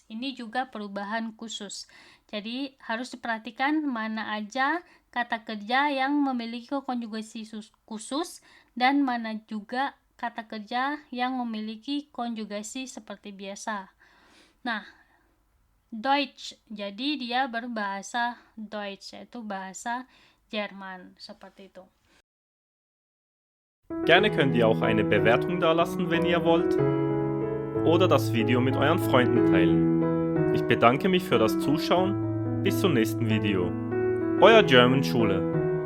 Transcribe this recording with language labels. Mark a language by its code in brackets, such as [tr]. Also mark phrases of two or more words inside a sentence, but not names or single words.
[id] Ini juga perubahan khusus. Jadi harus diperhatikan mana aja kata kerja yang memiliki konjugasi khusus dan mana juga kata kerja yang memiliki konjugasi seperti biasa. Nah, Deutsch, jadi dia berbahasa Deutsch, yaitu bahasa Jerman, seperti itu. [de] Gerne könnt ihr auch eine Bewertung dalassen, wenn ihr wollt. oder das Video mit euren Freunden teilen. Ich bedanke mich für das Zuschauen. Bis zum nächsten Video. Euer German Schule.